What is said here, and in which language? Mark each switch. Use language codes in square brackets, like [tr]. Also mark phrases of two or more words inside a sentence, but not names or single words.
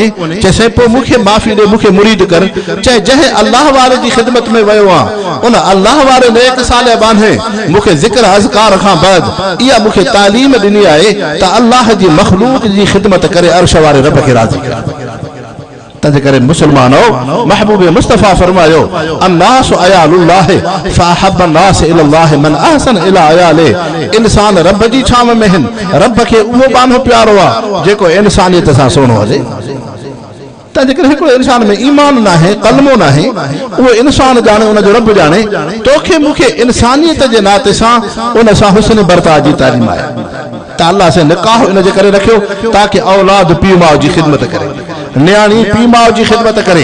[sd] चइसि पोइ मूंखे माफ़ी ॾे, मूंखे मुरीद कर। चए जंहिं अल्लाह वारे जी ख़िदमत में वियो आहे उन अल्लाह वारे नेक साले बांधे मूंखे ज़िक्र अज़कार खां बाद इहा मूंखे तालीम ॾिनी आहे त अल्लाह जी मख़लूक जी ख़िदमत करे अर्श वारे रब खे राज़ी कर। तंहिंजे करे मुसलमानो महबूब मुस्तफ़ा फरमायो [ar] الناس عيال الله فأحب الناس إلى الله من أحسن إلى عياله. [sd] इंसान रब जी छाव में आहिनि, रब खे उहो बांधो प्यारो आहे जेको इंसानियत सां सुहिणो हले। तंहिंजे करे हिकिड़ो इंसान में ईमान न आहे, कलमो न आहे, उहो इंसान ॼाणे उनजो रब ॼाणे। तोखे मूंखे इंसानियत जे नाते सां उन सां हुस्न बर्ताव जी तालीम आहे त अल्लाह से निकाह इनजे करे रखियो ताकि औलाद पीउ माउ जी ख़िदमत करे, न्याणी पीउ माउ जी ख़िदमत करे।